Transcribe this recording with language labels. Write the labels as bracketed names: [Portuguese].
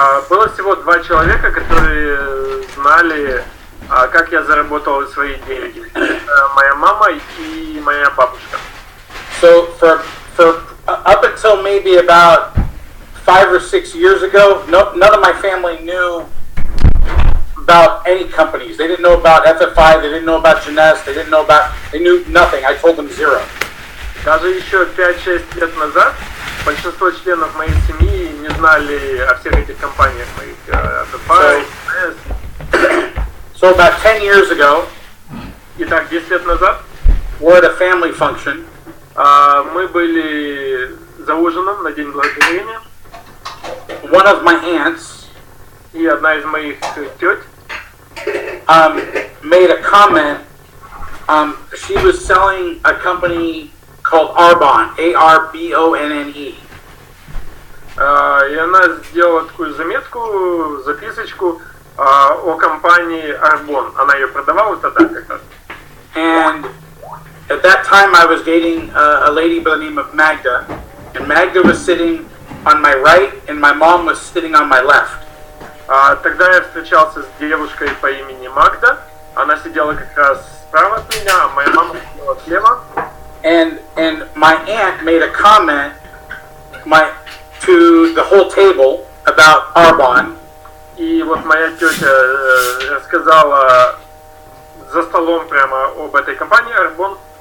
[Russian] Было всего два человека, которые знали, как я заработал свои деньги. Моя мама и моя бабушка. [English] So for up until maybe about 5 or 6 years ago, none of my family knew about any companies. They didn't know about FFI, they didn't know about Jeunesse, they knew nothing. I told them zero. [Russian] Даже еще 5-6 лет назад большинство членов моей семьи не знали о всех этих компаниях моих FFI, Jeunesse. [English] So about 10 years ago, [Russian] итак, 10 лет назад, [English] we're at a family function. [Russian] Мы были за ужином на День Благодарения. [English] One of my aunts, [Russian] и одна из моих тёть, [English] made a comment. She was selling a company called Arbonne, A-R-B-O-N-N-E. [Russian] И она сделала такую заметку, записочку о компании Arbonne. Она ее продавала тогда как раз. [English] And at that time I was dating a lady by the name of Magda, and Magda was sitting on my right, and my mom was sitting on my left. [Russian] Тогда я встречался с девушкой по имени Магда. Она сидела как раз справа от меня, а моя мама сидела слева. [English] And my aunt made a comment to the whole table about Arbonne. [Russian] И вот моя тетя рассказала за столом прямо об этой компании Arbonne.